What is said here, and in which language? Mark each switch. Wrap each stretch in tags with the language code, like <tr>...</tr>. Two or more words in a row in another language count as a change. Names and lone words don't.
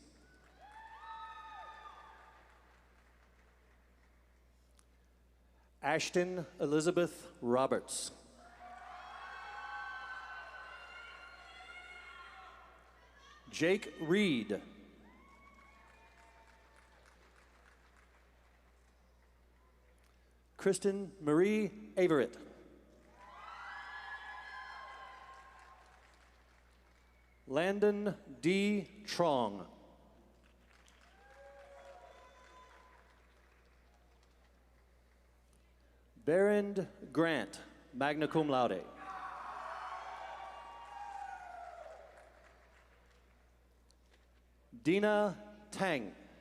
<en>Ashton Elizabeth Roberts. Jake Reed. Kristen Marie Averett. Landon D. Trong. Berend Grant,</en> <la>magna cum laude.</la> <en>Dina Tang.</en>